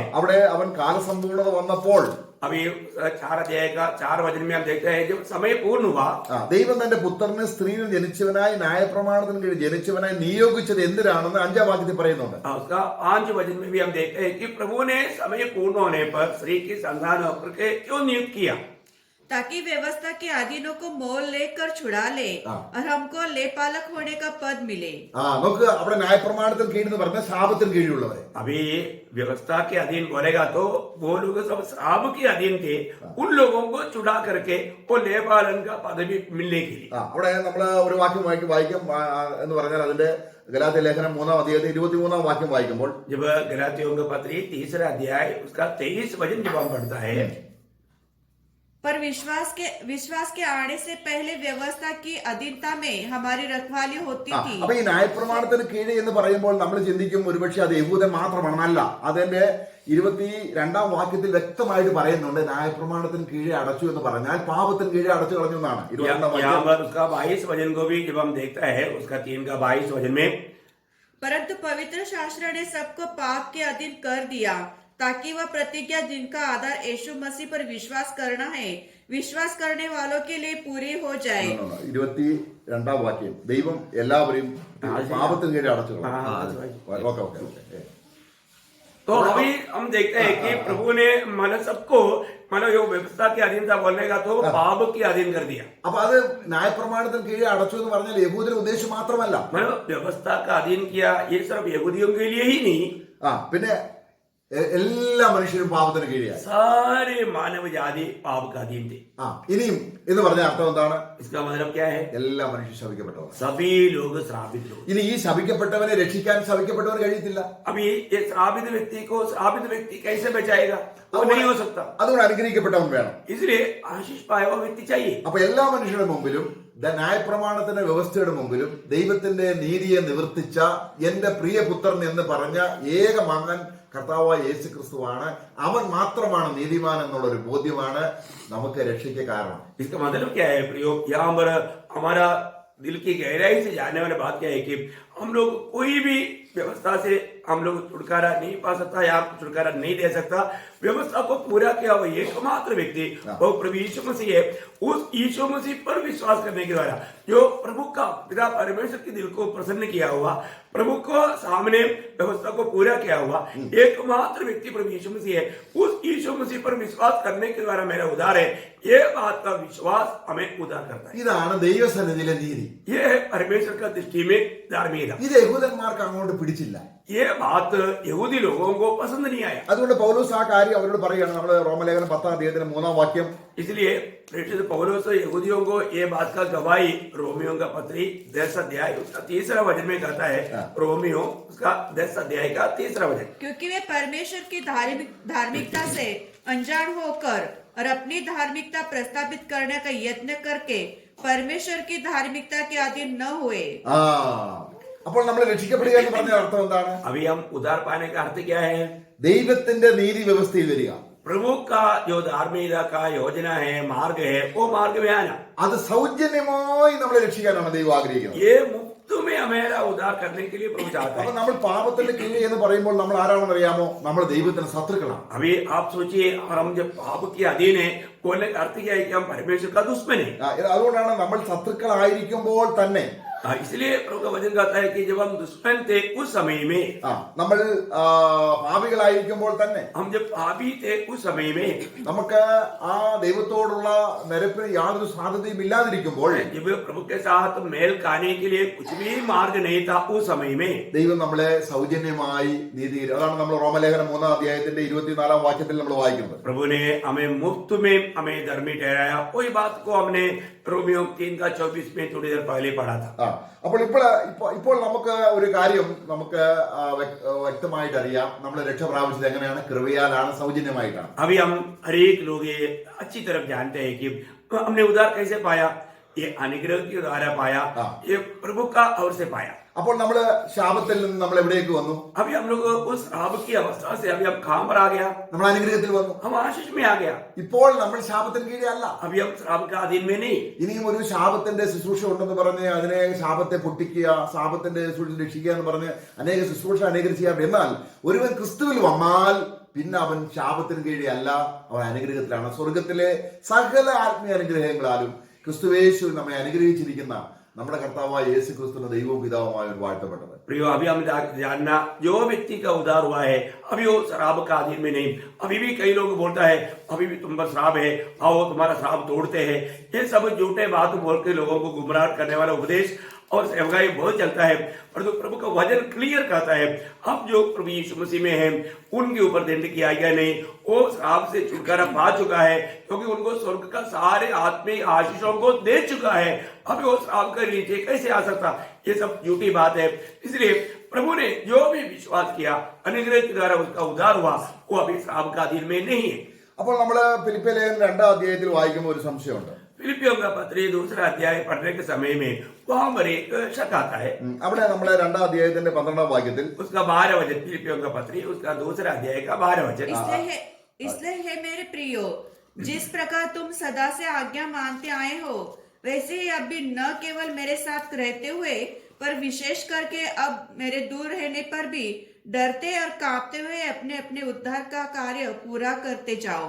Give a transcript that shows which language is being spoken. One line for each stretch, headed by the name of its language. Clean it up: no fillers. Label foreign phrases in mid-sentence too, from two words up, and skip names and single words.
Malayalam: അവിടെ അവൻ കാലസമ്പൂർണത വന്നപ്പോൾ
Hindi: अभी 4 अध्याय का 4 वचन में हम देखते हैं जब समय पूर्ण हुआ,
Malayalam: ദൈവം തന്റെ പുത്രനെ സ്ത്രീയിൽ ജനിച്ചവനായി ന്യായപ്രമാണത്തിന് കീഴിൽ ജനിച്ചവനായി നിയോഗിച്ചത് എന്തിനാണെന്ന് 5-ാം വാക്യത്തിൽ പറയുന്നുണ്ട്.
Hindi: उसका 5 वचन में भी हम देखते हैं कि प्रभु ने समय पूर्ण होने पर स्त्री की संतान होकर के क्यों नियुक्त किया, ताकि व्यवस्था के अधीनों को मोल लेकर छुड़ा ले और हमको लेपालक होने का पद मिले।
Malayalam: നോക്ക്, അവിടെ ന്യായപ്രമാണത്തിന് കീഴിൽ എന്ന് പറഞ്ഞാൽ ശാപത്തിന് കീഴിലുള്ളവരെ.
Hindi: अभी व्यवस्था के अधीन बोलेगा तो वो लोग सब श्राप के अधीन थे, उन लोगों को छुड़ा करके वो लेपालन का पदवी मिलने के लिए।
Malayalam: അവിടെ നമ്മൾ ഒരു വാക്യം വായിക്കും എന്ന് പറഞ്ഞാൽ അതിന്റെ ഗലാത്യ ലേഖനം 3-ാം അധ്യായത്തിൽ 23-ാം വാക്യം വായിക്കുമ്പോൾ,
Hindi: जब गलातियों का पत्र 3रा अध्याय उसका 23 वचन जब हम पढ़ता है, पर विश्वास के आने से पहले व्यवस्था की अधीनता में हमारी रखवाली होती थी।
Malayalam: അപ്പൊ ഈ ന്യായപ്രമാണത്തിന് കീഴിൽ എന്ന് പറയുമ്പോൾ നമ്മൾ ചിന്തിക്കും ഒരുപക്ഷെ അത് യഹൂദൻ മാത്രമാണെന്നല്ല. അതിന്റെ 22-ാം വാക്യത്തിൽ വ്യക്തമായിട്ട് പറയുന്നുണ്ട്, ന്യായപ്രമാണത്തിന് കീഴെ അടച്ചു എന്ന് പറഞ്ഞാൽ പാപത്തിന് കീഴെ അടച്ചു കളഞ്ഞു എന്നാണ്. 22-ാം
Hindi: यहाँ पर उसका 22 वचन को भी जब हम देखता है उसका 3 का 22 वचन में, परंतु पवित्र शास्त्र ने सबको पाप के अधीन कर दिया ताकि वह प्रतिज्ञा जिनका आधार यीशु मसीह पर विश्वास करना है, विश्वास करने वालों के लिए पूरी हो जाए।
Malayalam: 22-ാം വാക്യം, ദൈവം എല്ലാവരെയും പാപത്തിന് കീഴെ അടച്ചു കളഞ്ഞു.
Hindi: तो अभी हम देखते हैं कि प्रभु ने मतलब सबको मतलब जो व्यवस्था के अधीन था बोलने का तो पाप के अधीन कर दिया।
Malayalam: അപ്പൊ അത് ന്യായപ്രമാണത്തിന് കീഴെ അടച്ചു എന്ന് പറഞ്ഞാൽ യഹൂദന് ഉദ്ദേശം മാത്രമല്ല,
Hindi: मतलब व्यवस्था का अधीन किया ये सिर्फ यहूदियों के लिए ही नहीं,
Malayalam: പിന്നെ എല്ലാ മനുഷ്യരും പാപത്തിന് കീഴെയായി.
Hindi: सारे मानव जाति पाप का अधीन थे।
Malayalam: ഇനിയും എന്ന് പറഞ്ഞ അർത്ഥം എന്താണ്?
Hindi: इसका मतलब क्या है?
Malayalam: എല്ലാ മനുഷ്യരും ശപിക്കപ്പെട്ടവർ.
Hindi: सभी लोग श्रापित लोग।
Malayalam: ഇനി ഈ ശപിക്കപ്പെട്ടവനെ രക്ഷിക്കാൻ ശപിക്കപ്പെട്ടവന് കഴിയത്തില്ല.
Hindi: अभी ये श्रापित व्यक्ति को श्रापित व्यक्ति कैसे बचाएगा? वो नहीं हो सकता।
Malayalam: അതുകൊണ്ട് അനുഗ്രഹിക്കപ്പെട്ടവൻ വേണം.
Hindi: इसलिए आशीष पाया हुआ व्यक्ति चाहिए।
Malayalam: അപ്പൊ എല്ലാ മനുഷ്യരുടെ മുമ്പിലും ന്യായപ്രമാണത്തിന്റെ വ്യവസ്ഥയുടെ മുമ്പിലും ദൈവത്തിന്റെ നീതിയെ നിവർത്തിച്ച എന്റെ പ്രിയപുത്രൻ എന്ന് പറഞ്ഞ ഏക മകൻ കർത്താവായ യേശു ക്രിസ്തുവാണ്. അവൻ മാത്രമാണ് നീതിമാൻ എന്നുള്ള ഒരു ബോധ്യമാണ് നമുക്ക് രക്ഷയ്ക്ക് കാരണം.
Hindi: इसका मतलब क्या है प्रियो? यहाँ पर हमारा दिल की गहराई से जानने वाली बात क्या है कि हम लोग कोई भी व्यवस्था से हम लोग छुटकारा नहीं पा सकता या छुटकारा नहीं दे सकता। व्यवस्था को पूरा किया हुआ एकमात्र व्यक्ति वो प्रभु यीशु मसीह है। उस यीशु मसीह पर विश्वास करने के द्वारा जो प्रभु का पिता परमेश्वर के दिल को प्रसन्न किया हुआ, प्रभु को सामने व्यवस्था को पूरा किया हुआ एकमात्र व्यक्ति प्रभु यीशु मसीह है। उस यीशु मसीह पर विश्वास करने के द्वारा मेरा उद्धार है। ये बात का विश्वास हमें उद्धार करता है।
Malayalam: ഇതാണ് ദൈവസന്നിധിയിലെ നീതി.
Hindi: ये है परमेश्वर का दृष्टि में धार्मिकता।
Malayalam: ഇത് യഹൂദന്മാർക്ക് അങ്ങോട്ട് പിടിച്ചില്ല.
Hindi: ये बात यहूदी लोगों को पसंद नहीं आया।
Malayalam: അതുകൊണ്ട് പൗലോസ് ആ കാര്യം അവരോട് പറയുകയാണ്. നമ്മൾ റോമലേഖനം 10-3
Hindi: इसलिए प्रेषित पौलुस यहूदियों को ये बात का गवाही रोमियो का पत्री 10 अध्याय उसका 3रा वचन में कहता है। रोमियो उसका 10 अध्याय का 3रा वचन। क्योंकि वे परमेश्वर की धार्मिकता से अनजान होकर और अपनी धार्मिकता प्रस्तावित करने का यत्न करके परमेश्वर की धार्मिकता के अधीन न हुए।
Malayalam: അപ്പോൾ നമ്മൾ രക്ഷിക്കപ്പെടുക എന്ന് പറഞ്ഞ അർത്ഥം എന്താണ്?
Hindi: अभी हम उद्धार पाने का अर्थ क्या है?
Malayalam: ദൈവത്തിന്റെ നീതി വ്യവസ്ഥയിൽ വരിക.
Hindi: प्रभु का जो धार्मिकता का योजना है, मार्ग है, वो मार्ग में आना।
Malayalam: അത് സൗജന്യമായി നമ്മളെ രക്ഷിക്കാനാണ് ദൈവം ആഗ്രഹിക്കുന്നത്.
Hindi: ये मुफ्त में हमेरा उद्धार करने के लिए प्रभु चाहता
Malayalam: അപ്പൊ
Hindi: है।
Malayalam: നമ്മൾ പാപത്തിന്റെ കീഴിൽ എന്ന് പറയുമ്പോൾ നമ്മൾ ആരാണെന്ന് അറിയാമോ? നമ്മൾ ദൈവത്തിന്റെ ശത്രുക്കളാണ്.
Hindi: अभी आप सोचिए, और हम जब पाप के अधीन है बोलने का अर्थ क्या है कि हम परमेश्वर का दुश्मन है।
Malayalam: അതുകൊണ്ടാണ് നമ്മൾ ശത്രുക്കളായിരിക്കുമ്പോൾ തന്നെ
Hindi: इसलिए प्रभु का वचन कहता है कि जब हम दुश्मन थे उस समय में,
Malayalam: നമ്മൾ പാപികളായിരിക്കുമ്പോൾ തന്നെ
Hindi: हम जब पापी थे उस समय में,
Malayalam: നമുക്ക് ആ ദൈവത്തോടുള്ള നിരപ്പിന് യാതൊരു സാധ്യതയും ഇല്ലാതിരിക്കുമ്പോൾ
Hindi: जब प्रभु के साथ मेल खाने के लिए कुछ भी मार्ग नहीं था उस समय में
Malayalam: ദൈവം നമ്മളെ സൗജന്യമായി നീതി. അതാണ് നമ്മൾ റോമലേഖനം 3-24 നമ്മൾ വായിക്കുന്നത്.
Hindi: प्रभु ने हमें मुफ्त में हमें धर्मी ठहराया। वही बात को हमने रोमियो 3:24 में थोड़ी देर पहले पढ़ा था।
Malayalam: അപ്പോൾ ഇപ്പോൾ നമുക്ക് ഒരു കാര്യം നമുക്ക് വ്യക്തമായിട്ട് അറിയാം. നമ്മൾ രക്ഷ പ്രാപിച്ചത് എങ്ങനെയാണ്? കൃപയാലാണ്, സൗജന്യമായിട്ടാണ്.
Hindi: अभी हम हरेक लोग ये अच्छी तरफ जानते हैं कि हमने उद्धार कैसे पाया। ये अनुग्रह के द्वारा पाया, ये प्रभु का ओर से पाया।
Malayalam: അപ്പോൾ നമ്മൾ ശാപത്തിൽ നിന്ന് നമ്മൾ എവിടേക്ക് വന്നു?
Hindi: अभी हम लोग उस श्राप की अवस्था से अभी हम कहां पर आ गया?
Malayalam: നമ്മൾ അനുഗ്രഹത്തിൽ വന്നു.
Hindi: हम आशीष में आ गया।
Malayalam: ഇപ്പോൾ നമ്മൾ ശാപത്തിന് കീഴിലല്ല.
Hindi: अभी हम श्राप के अधीन में नहीं।
Malayalam: ഇനിയും ഒരു ശാപത്തിന്റെ ശുശ്രൂഷ ഉണ്ടെന്ന് പറഞ്ഞ് അതിനെ ശാപത്തെ പൊട്ടിക്കുക, ശാപത്തിന്റെ ശുശ്രൂഷ രക്ഷിക്കുക എന്ന് പറഞ്ഞ് അനേക ശുശ്രൂഷ അനേകം ചെയ്യാറുണ്ട്. എന്നാൽ ഒരുവൻ ക്രിസ്തുവിൽ വന്നാൽ പിന്നെ അവൻ ശാപത്തിന് കീഴിലല്ല, അവൻ അനുഗ്രഹത്തിലാണ്. സ്വർഗത്തിലെ സകല ആത്മീയ അനുഗ്രഹങ്ങളാലും ക്രിസ്തുവേശു നമ്മെ അനുഗ്രഹിച്ചിരിക്കുന്ന നമ്മുടെ കർത്താവായ യേശു ക്രിസ്തുവിന്റെ ദൈവവും പിതാവുമായി വാഴ്ത്തപ്പെട്ടത്.
Hindi: प्रियो, अभी हम जानना जो व्यक्ति का उद्धार हुआ है अभी वो शराब का अधीन में नहीं। अभी भी कई लोग बोलता है अभी भी तुम पर श्राप है, आओ तुम्हारा श्राप तोड़ते हैं। ये सब झूठे बात बोल के लोगों को गुमराह करने वाला उपदेश और सेवकाई बहुत चलता है। परंतु प्रभु का वचन क्लियर कहता है अब जो प्रभु यीशु मसीह में है उनके ऊपर दंड किया गया नहीं, वो श्राप से छुटकारा पा चुका है क्योंकि उनको स्वर्ग का सारे आत्मिक आशीषों को दे चुका है। अब वो श्राप के नीचे कैसे आ सकता? ये सब झूठी बात है। इसलिए प्रभु ने जो भी विश्वास किया अनुग्रह के द्वारा उसका उद्धार हुआ, वो अभी श्राप का अधीन में नहीं है।
Malayalam: അപ്പോൾ നമ്മള് ഫിലിപ്പിയ ലേഖനം 2 വായിക്കുമ്പോൾ ഒരു സംശയമുണ്ട്.
Hindi: फिलिपियों का पत्री 2 अध्याय पढ़ने के समय में वहां पर एक शक आता है।
Malayalam: അവിടെ നമ്മളെ 2 12
Hindi: उसका 12 वचन, फिलिपियों का पत्री उसका 2 अध्याय का 12 वचन। इसलिए है मेरे प्रियो, जिस प्रकार तुम सदा से आज्ञा मानते आए हो वैसे ही अब भी न केवल मेरे साथ रहते हुए पर विशेष करके अब मेरे दूर रहने पर भी डरते और कांपते हुए अपने अपने उद्धार का कार्य पूरा करते जाओ।